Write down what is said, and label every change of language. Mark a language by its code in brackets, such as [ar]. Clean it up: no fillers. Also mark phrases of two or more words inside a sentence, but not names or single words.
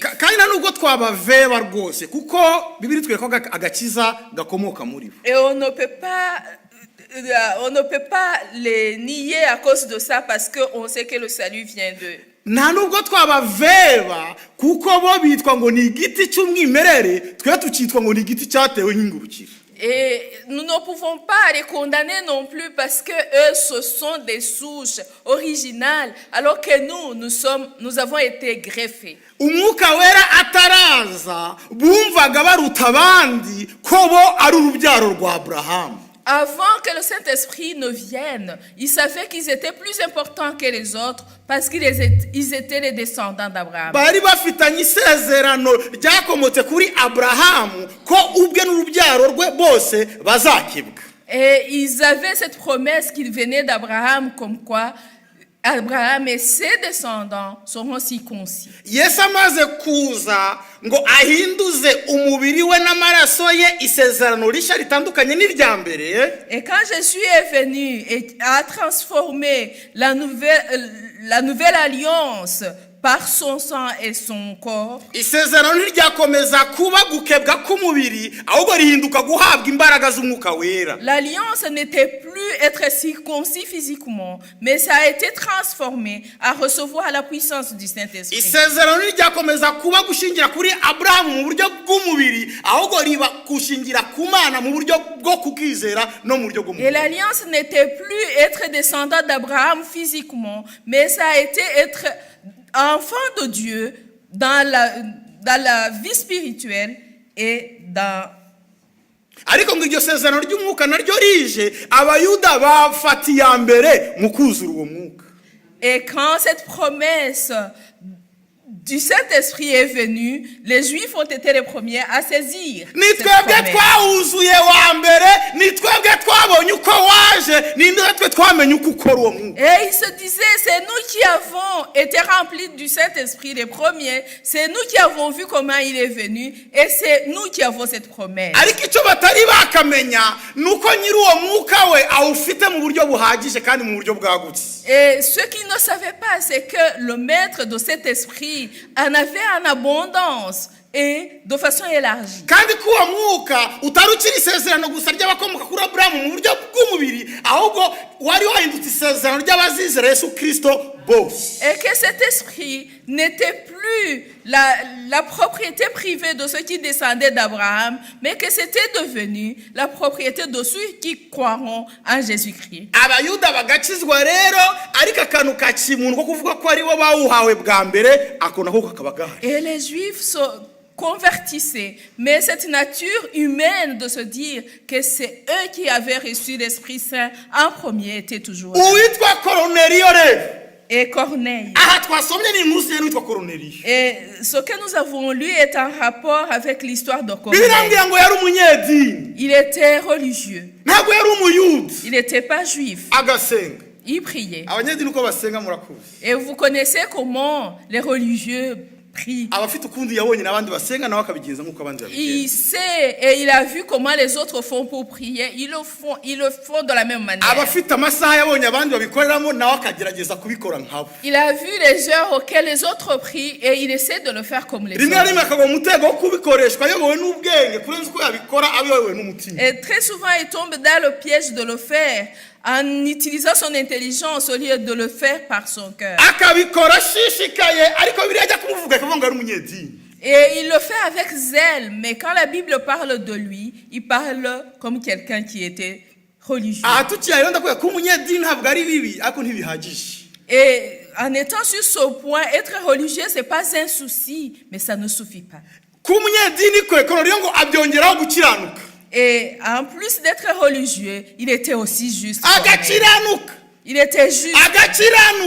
[rw] Kandi nubwo twabaveba rwose kuko Bibiliya itwereka ko agakiza gakomoka muri bo. [fr] Et on ne peut pas les nier à cause de ça parce qu'on sait que le salut vient d'eux. [rw] Nta nubwo twabaveba kuko bo bitwa ngo ni igiti cy'umwimerere twe tukitwa ngo ni igiti cyatewe nk'ingurukira. [fr] Et nous ne pouvons pas les condamner non plus parce que eux ce sont des souches originales alors que nous avons été greffés. [rw] Umwuka wera ataraza bumvaga baruta abandi ko bo ari urubyaro rwa Abrahamu. [fr] Avant que le Saint-Esprit ne vienne, ils savaient qu'ils étaient plus importants que les autres parce qu'ils étaient les descendants d'Abraham. [rw] Bari bafitanye isezerano ryakomotse kuri Abrahamu ko ubwe n'urubyaro rwe bose bazakibwa. [fr] Et ils avaient cette promesse qu'ils venaient d'Abraham comme quoi Abraham et ses descendants seront circoncis. [rw] Yesu amaze kuza ngo ahinduze umubiri we n'amaraso ye isezerano rishya ritandukanye n'irya mbere. [fr] Et quand Jésus est venu et a transformé la nouvelle alliance par son sang et son corps, [rw] isezerano ntiryakomeza kuba gukebwa k'umubiri ahubwo rihinduka guhabwa imbaraga z'umwuka wera. [fr] L'alliance n'était plus être circoncis physiquement, mais ça a été transformé à recevoir la puissance du Saint-Esprit. [rw] Isezerano ntiryakomeza kuba gushingira kuri Abrahamu mu buryo bw'umubiri ahubwo riba gushingira ku Mana mu buryo bwo kukizera no mu buryo bw'umubiri. [fr] Et l'alliance n'était plus être descendant d'Abraham physiquement, mais ça a été être enfant de Dieu dans la vie spirituelle et dans... [rw] ariko ngo iryo sezerano ry'umwuka naryo rije abayuda bafata iya mbere mu kuzura uwo mwuka. [fr] Et quand cette promesse du Saint-Esprit est venue, les Juifs ont été les premiers à saisir [rw] ni [fr] cette [rw] twebwe [fr] promesse. [rw] twawuzuye wa mbere, ni twebwe twabonye uko waje, ni natwe twamenye uko ukora uwo mwuka. [fr] Et ils se disaient, c'est nous qui avons été remplis du Saint-Esprit les premiers, c'est nous qui avons vu comment il est venu, et c'est nous qui avons cette promesse. [rw] ariko icyo batari bakamenya nuko nyiri uwo mwuka we awufite mu buryo buhagije kandi mu buryo bwagutse. [fr] Et ce qu'ils ne savaient pas, c'est que le maître de cet esprit en avait en abondance et de façon élargie. [rw] kandi ko uwo mwuka utari ukiri isezerano gusa ry'abakomoka kuri Aburahamu mu buryo bw'umubiri, ahubwo wari wahindutse isezerano ry'abazizera Yesu Kristo bose. [fr] Et que cet esprit n'était plus la propriété privée de ceux qui descendaient d'Abraham, mais que c'était devenu la propriété de ceux qui croiront en Jésus-Christ. [rw] Abayuda bagakizwa rero, ariko akantu ka kimuntu ko kuvuga ko ari bo bawuhawe bwa mbere, ako nako kakaba gahari. [fr] Et les Juifs se convertissaient, mais cette nature humaine de se dire que c'est eux qui avaient reçu l'Esprit Saint en premier était toujours là. [rw] Uwitwa Korneliyo rero, [fr] Et Corneille. [rw] aha twasomye ni inkuru ye witwa Korneliyo. [fr] Et ce que nous avons lu est en rapport avec l'histoire de Corneille. [rw] Birambwira ngo yari umunyedini, [fr] Il était religieux. [rw] ntabwo yari umuyuda, [fr] Il n'était pas juif. [rw] agasenga. [fr] Il priait. [rw] Abanyedini uko basenga murakuzi. [fr] Et vous connaissez comment les religieux prient. [rw] Abafite ukundi yabonye n'abandi basenga nawe akabigenza nk'uko abandi babigenza. [fr] Il sait et il a vu comment les autres font pour prier. Ils le font de la même manière. [rw] Abafite amasaha yabonye abandi babikoreramo nawe akagerageza kubikora nkabo. [fr] Il a vu les heures auxquelles les autres prient et il essaie de le faire comme les [rw] rimwe na rimwe [fr] autres. [rw] akagwa mu mutego wo kubikoreshwa ayobowe n'ubwenge kurenza uko yabikora ayobowe n'umutima. [fr] Et très souvent, il tombe dans le piège de le faire en utilisant son intelligence au lieu de le faire par son cœur. [rw] Akabikora ashishikaye, ariko Bibiliya ajya kumuvuga akavuga ngo ari umunyedini. [fr] Et il le fait avec zèle, mais quand la Bible parle de lui, il parle comme quelqu'un qui était religieux. [rw] Aha tukiyayo rero ndakubwira ko umunyedini ntabwo ari bibi, ariko ntibihagije. [fr] Et en étant sur ce point, être religieux, c'est pas un souci, mais ça ne suffit pas. [rw] Ko umunyedini kwe Korneliyo ngo abyongeraho gukiranuka. [fr] Et en plus d'être religieux, il était aussi juste. Corneille. [rw] Agakiranuka, [fr] Il était juste. [rw] agakiranuka,